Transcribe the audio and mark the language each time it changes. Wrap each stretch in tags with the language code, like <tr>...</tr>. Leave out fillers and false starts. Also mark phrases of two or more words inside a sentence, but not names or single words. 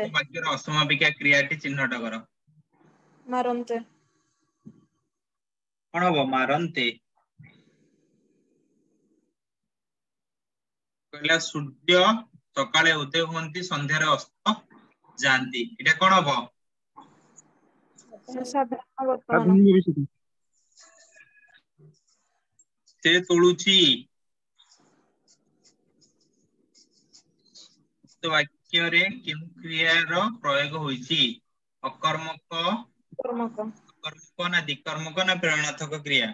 <or>ଉକ୍ତ ବାକ୍ୟର ଅସମାପିକା କ୍ରିୟାଟି ଚିହ୍ନଟ କର। କଣ ହବ? ମାରନ୍ତେ କହିଲା ସୂର୍ଯ୍ୟ ସକାଳେ ଉଦୟ ହୁଅନ୍ତି ସନ୍ଧ୍ୟାରେ ଅସ୍ତ ଯାଆନ୍ତି। ଏଇଟା କଣ ହବ? ସାଧାରଣ ବର୍ତ୍ତମାନ ସାଧାରଣ ଭବିଷ୍ୟ ସେ ତୋଳୁଛି। ଉକ୍ତ ବାକ୍ୟରେ କେଉଁ କ୍ରିୟାର ପ୍ରୟୋଗ ହୋଇଛି? ଅକର୍ମକ କର୍ମକ କର୍ମକ ନା ଦିକର୍ମକ ନା ପ୍ରେରଣାତ୍ମକ କ୍ରିୟା?</or>